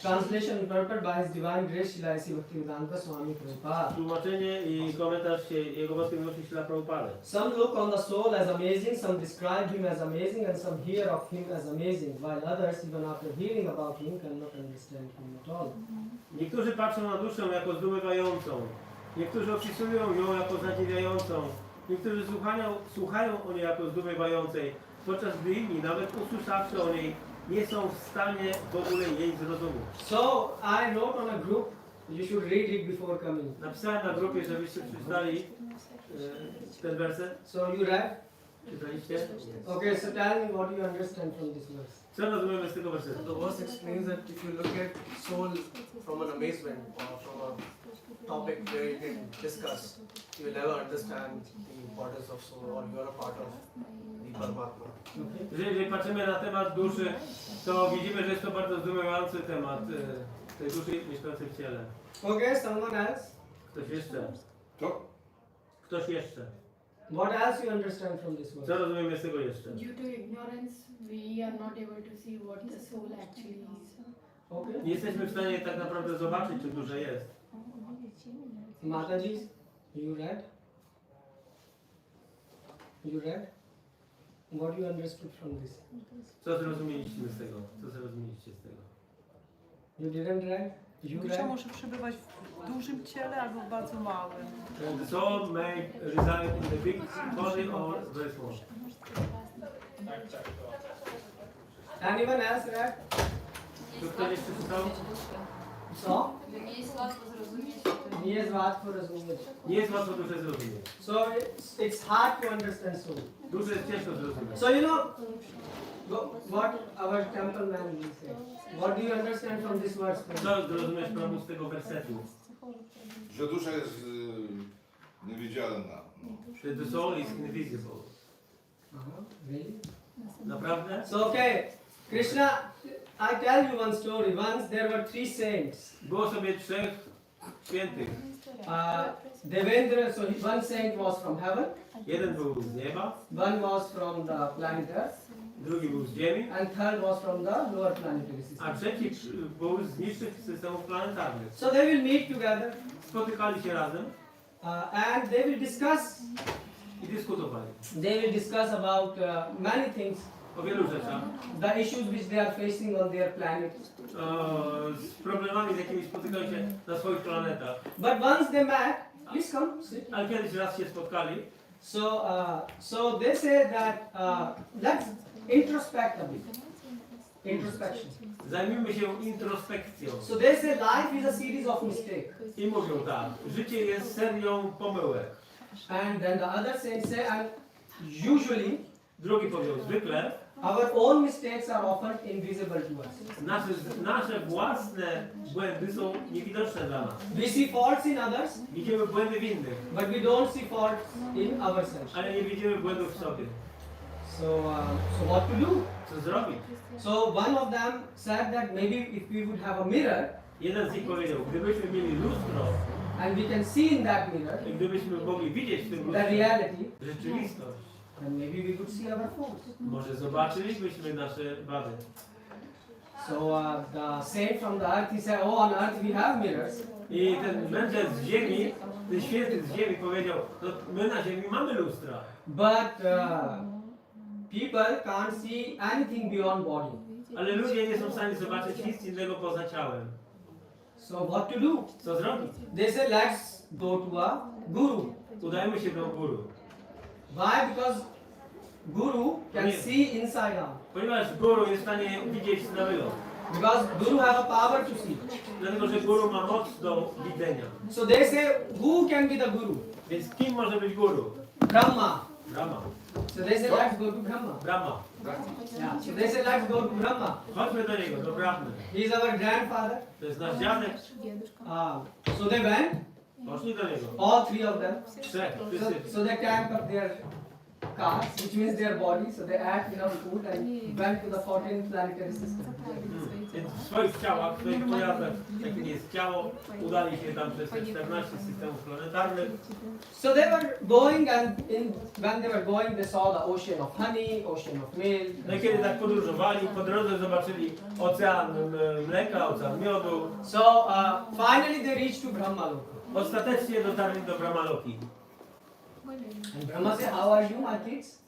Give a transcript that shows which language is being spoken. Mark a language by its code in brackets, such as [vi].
[en] Translation prepared by His Divine Grace Srila A.C. Bhaktivedanta Swami Prabhupada. [pl] Tłumaczenie i komentarz Jego Własności Srila Prabhupada. [en] Some look on the soul as amazing, some describe him as amazing, and some hear of him as amazing, while others, even after hearing about him, cannot understand him at all. [pl] Niektórzy patrzą na duszę jako zdumiewającą, Niektórzy opisują ją jako zadziwiającą, niektórzy słuchają o niej jako zdumiewającej, podczas gdy inni, nawet usłyszawszy o niej, nie są w stanie w ogóle jej zrozumieć. [en] So I wrote on a group, you should read it before coming. [pl] Napisałem na grupie, żebyście przeczytali ten werset. [en] So you read? [pl] Czytaliście? [en] Okay, so tell me what you understand from this verse. [pl] Co rozumiemy z tego wersetu? [en] The verse explains that if you look at soul from an amazement or from a topic where you can discuss, you will never understand the importance of soul, or you are a part of the Paramatma. Okay. [pl] Jeżeli patrzymy na temat duszy, to widzimy, że jest to bardzo zdumiewający temat tej duszy mieszkającej w ciele. [en] Okay, someone else? [pl] Ktoś jeszcze? To? Ktoś jeszcze? [en] What else you understand from this [pl] Co [en] verse? [pl] rozumiemy z tego jeszcze? [en] Due to ignorance, we are not able to see what the soul actually is. Okay. [pl] Nie jesteśmy w stanie tak naprawdę zobaczyć, czy duże jest. [en] Mataji, you read? You read? What you understood from this? [pl] Co zrozumieliście z tego? Co zrozumieliście z tego? [en] You didn't read? You [pl] Dusza [en] read? [pl] może przebywać w dużym ciele albo w bardzo małym. [en] The soul may reside in the big body or very small. Anyone else read? [pl] Czy ktoś jeszcze czytał? [en] So? [pl] Nie jest łatwo zrozumieć. Nie jest łatwo rozumieć. Nie jest łatwo duszę zrozumieć. [en] So it's hard to understand soul. [pl] Duszę jest ciężko zrozumieć. [en] So you know what our temple man will say. What do you understand from this verse? [pl] Co zrozumiesz, Prabhu, z tego wersetu? Że dusza jest niewidzialna. Że [en] the soul is invisible. Really? [pl] Naprawdę? [en] So okay, Krishna, I tell you one story. Once there were three saints. [pl] Było sobie trzech świętych. [en] Devendra, so one saint was from heaven, [pl] Jeden był z nieba, [en] one was from the planet Earth, [pl] drugi był z ziemi, [en] and third was from the lower planetary system. [pl] a trzeci był z niższych systemów planetarnych. [en] So they will meet together [pl] Spotykali się razem [en] and they will discuss. [pl] i dyskutowali [en] They will discuss about many things, [pl] o wielu rzeczach, [en] the issues which they are facing on their planet. [pl] z problemami, z jakimi spotykają się na swoich planetach. [en] But once they met, please come sit. [pl] Ale kiedyś raz się spotkali, [en] So they say that let's introspect a bit. Introspection. [pl] zajmijmy się introspekcją. [en] So they say life is a series of mistakes. [pl] I mówią tak, życie jest serią pomyłek. [en] And then the other saints say, and usually [pl] Drugi powiedział, zwykle [en] our own mistakes are often invisible to us. [pl] nasze własne błędy są niewidoczne dla nas. [en] We see faults in others, [pl] Widzimy błędy w innych, [en] but we don't see faults in ourselves. [pl] ale nie widzimy błędów w sobie. [en] So what to do? [pl] Co zrobić? [en] So one of them said that maybe if we would have a mirror [pl] Jeden z nich powiedział, gdybyśmy mieli lustro [en] and we can see in that mirror [pl] i gdybyśmy mogli widzieć w tym [en] the [pl] lustrze [en] reality, [pl] rzeczywistość, [en] then maybe we could see our faults. [pl] może zobaczylibyśmy nasze wady. [en] So the saint from the earth, he said, oh, on earth we have mirrors, [pl] I ten mędrzec z ziemi, ten święty z ziemi powiedział, no my na ziemi mamy lustra, [en] but people can't see anything beyond body. [pl] ale ludzie nie są w stanie zobaczyć nic innego poza ciałem. [en] So what to do? [pl] Co zrobić? [en] They said, let's go to a guru. [pl] Udajmy się do guru. [en] Why? Because guru can see inside out. [pl] Ponieważ guru jest w stanie widzieć na wylot. [en] Because guru have a power to see. [pl] Dlatego, że guru ma moc do widzenia. [en] So they say, who can be the guru? [pl] Więc kim może być guru? [en] Brahma. Brahma. So they say, let's go to Brahma. Brahma. Yeah. So they say, let's go to Brahma. [pl] Chodźmy do niego, do Brahmy. [en] He is our grandfather. [pl] To jest nasz dziadek. [en] So they went, [pl] Poszli do niego. [en] all three of them. [pl] Trzech, wszyscy. [en] So they camped up their cars, which means their body. So they ate enough food and went to the 14th planetary system. [pl] Więc w swoich ciałach, w swoich pojazdach, jakim jest ciało, udali się tam przez te 14 systemów planetarnych. [en] So they were going, and when they were going, they saw the ocean of honey, ocean of milk. [pl] No i kiedy tak podróżowali, po drodze zobaczyli ocean mleka, ocean miodu. [en] So finally they reached to Brahma Loka. [pl] Ostatecznie dotarli do Brahmaloki. [en] And Brahma said, "How are you, my kids?"